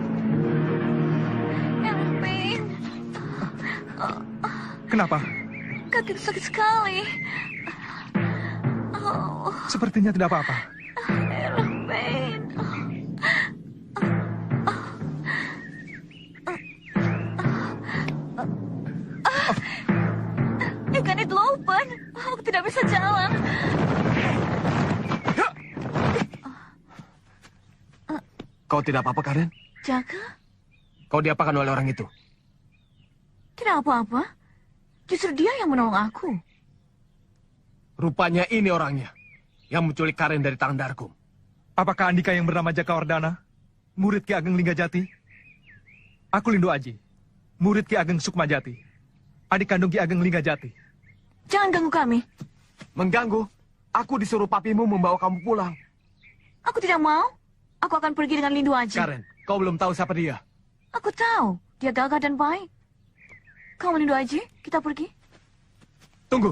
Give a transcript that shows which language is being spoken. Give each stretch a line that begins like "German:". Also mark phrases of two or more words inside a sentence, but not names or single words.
Indonesian: Erwin, Kenapa? kaki sakit sekali. Oh, Sepertinya tidak apa-apa.
Dutch: Erwin. Ik kan niet lopen.
Indonesian: Aku tidak bisa jalan. Kau tidak apa-apa, Karen? Jaga? Kau diapakan oleh orang itu? Tidak apa-apa. Justru dia yang menolong aku. Rupanya ini orangnya. Yang menculik Karen dari tangan Darkum. Apakah Andika yang bernama Jaka Wardana? Murid Ki Ageng Linggajati? Aku Lindu Aji. Murid Ki Ageng Sukmajati. Adik kandung Ki Ageng Linggajati. Jangan ganggu kami. Mengganggu? Aku disuruh papimu membawa kamu pulang. Aku tidak mau. Aku akan pergi dengan Lindu Aji. Karen, kau belum tahu siapa dia. Aku tahu. Dia gagah dan baik. Kamu Lindu Aji, kita pergi. Tunggu.